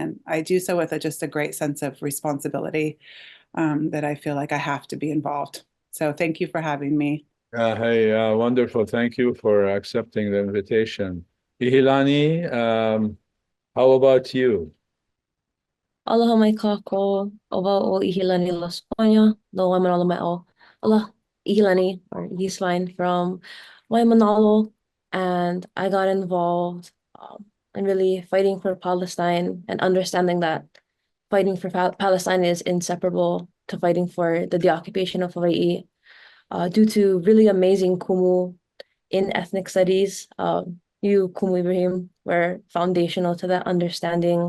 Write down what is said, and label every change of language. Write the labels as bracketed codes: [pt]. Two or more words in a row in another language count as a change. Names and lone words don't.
[en] And I do so with just a great sense of responsibility that I feel like I have to be involved. So thank you for having me. Hey, wonderful. Thank you for accepting the invitation. Ihilani, how about you? [haw] Aloha mai kako, ova o Ihilani Lasconia, no Waimanalo mai o. [en] Aloha, Ihilani, or he's fine from Waimanalo, and I got involved in really fighting for Palestine and understanding that fighting for Palestine is inseparable to fighting for the deoccupation of Hawaiʻi. Due to really amazing kumu in ethnic studies, you, Kumu Ibrahim, were foundational to that understanding.